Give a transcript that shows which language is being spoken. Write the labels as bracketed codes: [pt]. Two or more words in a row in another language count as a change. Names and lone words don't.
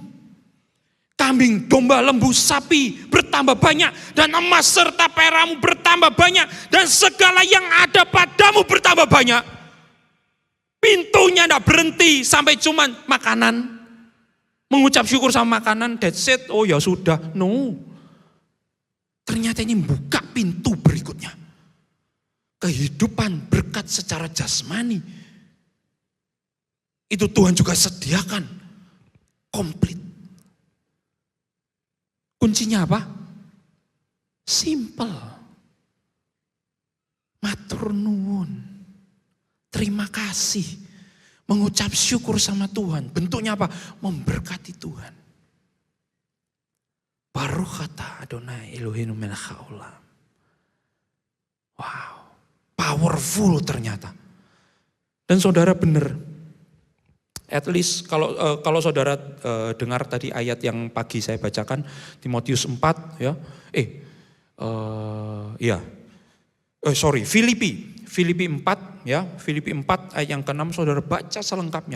[id] Kambing, domba, lembu, sapi bertambah banyak. Dan emas serta perakmu bertambah banyak. Dan segala yang ada padamu bertambah banyak. Pintunya tidak berhenti sampai cuman makanan. Mengucap syukur sama makanan, [en] that's it, [id] ya sudah. No. Ternyata ini membuka pintu berikutnya. Kehidupan berkat secara jasmani. Itu Tuhan juga sediakan. Komplit. Kuncinya apa? [jv] Simple. Matur nuwun. [id] Terima kasih. Mengucap syukur sama Tuhan. Bentuknya apa? Memberkati Tuhan. [he] ברוך אתה אדוני אלוהינו מלך העולם. [id] Wow. Powerful ternyata. Dan saudara benar. [en] At least [id] kalau saudara dengar tadi ayat yang pagi saya bacakan, Timotius 4 ya. Filipi 4 ya, Filipi 4 ayat yang ke-6 saudara baca selengkapnya.